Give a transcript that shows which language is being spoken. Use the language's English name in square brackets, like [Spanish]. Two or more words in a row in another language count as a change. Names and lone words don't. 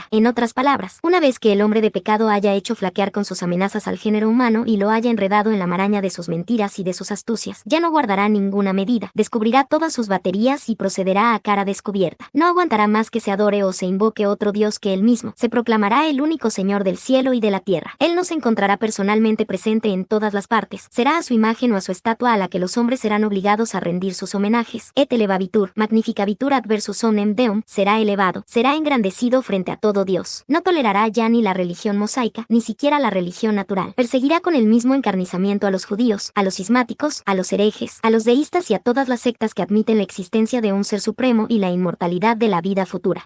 [Spanish] En otras palabras, una vez que el hombre de pecado haya hecho flaquear con sus amenazas al género humano y lo haya enredado en la maraña de sus mentiras y de sus astucias, ya no guardará ninguna medida, descubrirá todas sus baterías y procederá a cara descubierta. No aguantará más que se adore o se invoque otro Dios que él mismo, se proclamará el único Señor del cielo y de la tierra. Él no se encontrará personalmente presente en todas las partes, será a su imagen o a su estatua a la que los hombres serán obligados a rendir sus homenajes. [Latin] Et elevabitur, magnificabitur adversus omnem deum, [Spanish] será elevado, será engrandecido frente a todo Dios. No tolerará ya ni la religión mosaica, ni siquiera la religión natural. Perseguirá con el mismo encarnizamiento a los judíos, a los cismáticos, a los herejes, a los deístas y a todas las sectas que admiten la existencia de un ser supremo y la inmortalidad de la vida futura.